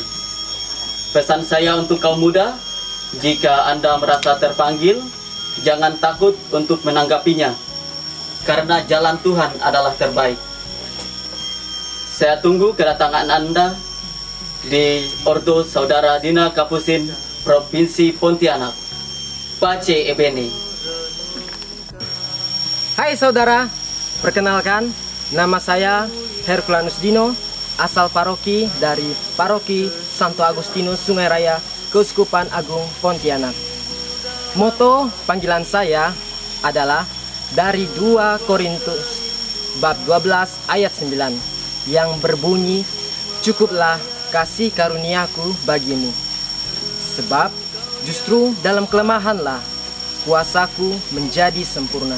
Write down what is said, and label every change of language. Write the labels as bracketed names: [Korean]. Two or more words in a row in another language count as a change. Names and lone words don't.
[Indonesian] Pesan saya untuk kaum muda, jika Anda merasa terpanggil, jangan takut untuk menanggapinya, karena jalan Tuhan adalah terbaik. Saya tunggu kedatangan Anda di Ordo Saudara Dina Kapusin, Provinsi Pontianak. [Italian] Pace e bene. [Indonesian] Hai saudara, perkenalkan, nama saya Herculanus Dino, asal paroki dari Paroki Santo Agustinus Sungai Raya, Keuskupan Agung Pontianak. Moto panggilan saya adalah dari 2 Korintus bab 12 ayat 9 yang berbunyi, cukuplah kasih karuniaku bagimu, sebab justru dalam kelemahanlah kuasaku menjadi sempurna.